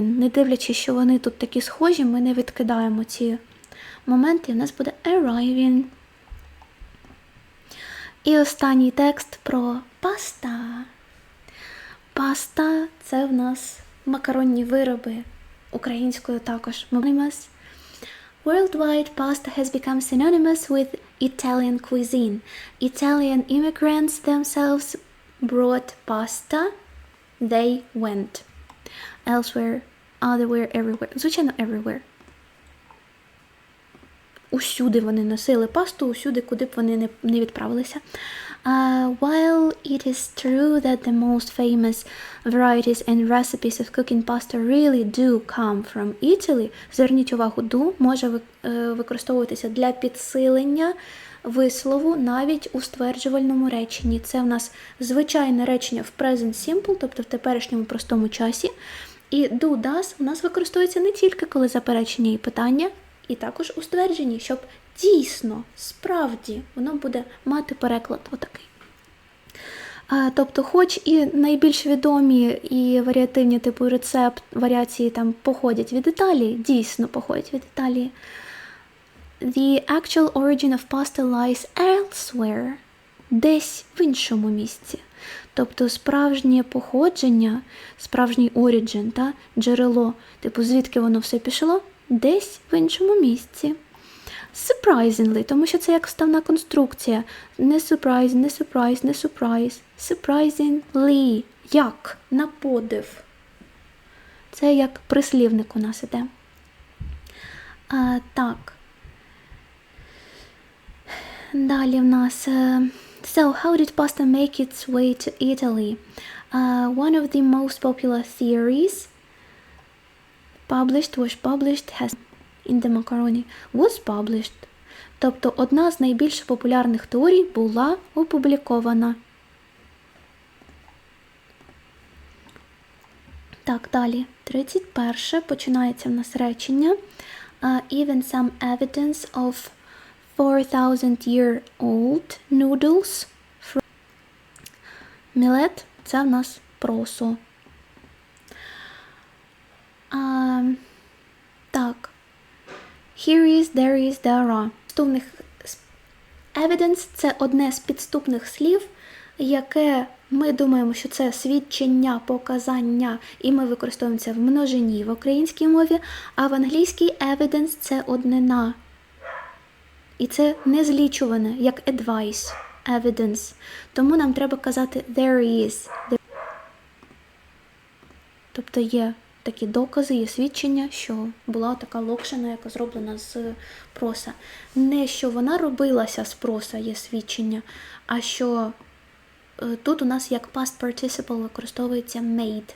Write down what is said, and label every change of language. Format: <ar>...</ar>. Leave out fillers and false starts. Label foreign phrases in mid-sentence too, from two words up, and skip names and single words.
<uk>Не дивлячись, що вони тут такі схожі, ми не відкидаємо ці моменти. У нас буде arriving. І останній текст про паста. Паста – це в нас макаронні вироби, українською також.</uk> <en>Worldwide, pasta has become synonymous with Italian cuisine. Italian immigrants themselves brought pasta. They went. Elsewhere, otherwhere, everywhere.</en> <uk>Звичайно, everywhere. Усюди вони носили пасту, усюди, куди б вони не відправилися.</uk> <en>While it is true that the most famous varieties and recipes of cooking pasta really do come from Italy,</en> <uk>зверніть увагу, do може використовуватися для підсилення вислову навіть у стверджувальному реченні. Це в нас звичайне речення в</uk> <en>present simple,</en> <uk>тобто в теперішньому простому часі. І</uk> <en>do, does</en> <uk>у нас використовується не тільки коли заперечення і питання, і також у ствердженні, щоб дійсно, справді, воно буде мати переклад отакий. Тобто, хоч і найбільш відомі і варіативні типу рецепт, варіації там походять від Італії, дійсно походять від Італії,</uk> <en>the actual origin of pasta lies elsewhere,</en> <uk>десь в іншому місці. Тобто справжнє походження, справжній origin, та, джерело, типу звідки воно все пішло, десь в іншому місці. Surprisingly, тому що це як вставна конструкція. Не surprise, не surprise, не surprise. Surprisingly. Як? На подив. Це як прислівник у нас іде. Так. Далі в нас...</uk> <en>So, how did pasta make its way to Italy? One of the most popular theories was published in the macaroni. Was published.</en> <uk>Тобто, одна з найбільш популярних теорій була опублікована. Так, далі. 31. Починається в нас речення.</uk> <en>Even some evidence of 4,000-year-old noodles from millet.</en> <uk>Це в нас просо. Так.</uk> <en>Here is, there is, there are. Evidence –</en> <uk>це одне з підступних слів, яке ми думаємо, що це свідчення, показання, і ми використовуємо це в множині в українській мові, а в англійській evidence – це однина. І це не злічуване, як</uk> <en>advice, evidence.</en> <uk>Тому нам треба казати there is. Тобто є такі докази, є свідчення, що була така локшина, яка зроблена з проса. Не що вона робилася з проса, є свідчення, а що тут у нас як</uk> <en>past participle</en> <uk>використовується made.</uk>